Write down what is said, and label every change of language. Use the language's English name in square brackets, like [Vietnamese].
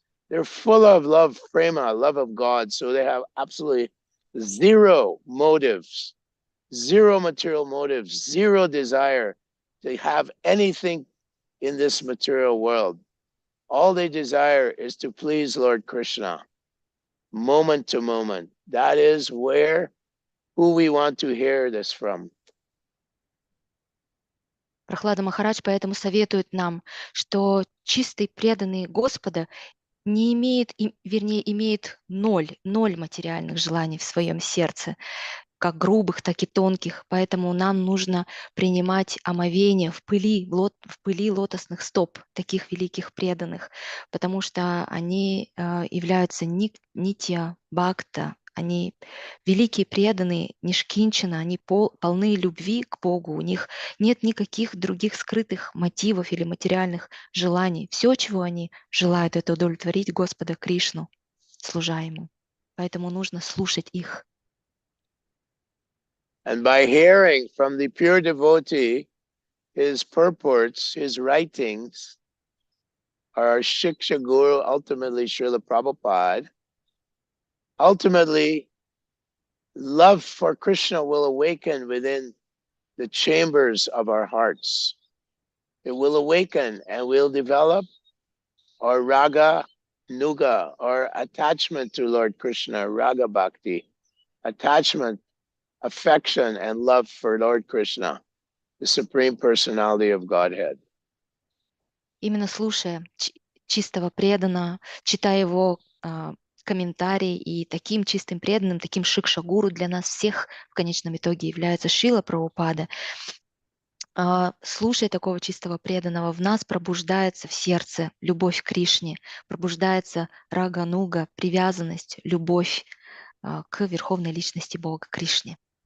[English] They're full of love, prema, love of God. So they have absolutely zero motives, zero material motives, zero desire to have anything in this material world. All they desire is to please Lord Krishna, moment to moment. That is who we want to hear this from. [Russian] Прохлада Махарадж поэтому советует нам, что чистый преданный Господа не имеет, вернее, имеет ноль материальных желаний в своем сердце, как грубых, так и тонких. Поэтому нам нужно принимать омовение в пыли лотосных стоп таких великих преданных, потому что они являются нитья, бхакта, они великие преданные, нишкинчана, они полны любви к Богу, у них нет никаких других скрытых мотивов или материальных желаний. Все, чего они желают, это удовлетворить Господа Кришну, служа Ему. Поэтому нужно слушать их. [English] And by hearing from the pure devotee, his purports, his writings, our Shiksha Guru, ultimately Srila Prabhupada, ultimately love for Krishna will awaken within the chambers of our hearts. It will awaken and we'll develop our raga, nuga, or attachment to Lord Krishna, raga bhakti, attachment, affection, and love for Lord Krishna, the Supreme Personality of Godhead. [Russian] Именно слушая чистого преданного, читая его комментарии, и таким чистым преданным, таким шикша-гуру для нас всех в конечном итоге является Шрила Прабхупада. Слушая такого чистого преданного, в нас пробуждается в сердце любовь к Кришне, пробуждается рага-нуга, привязанность, любовь к Верховной Личности Бога, Кришне.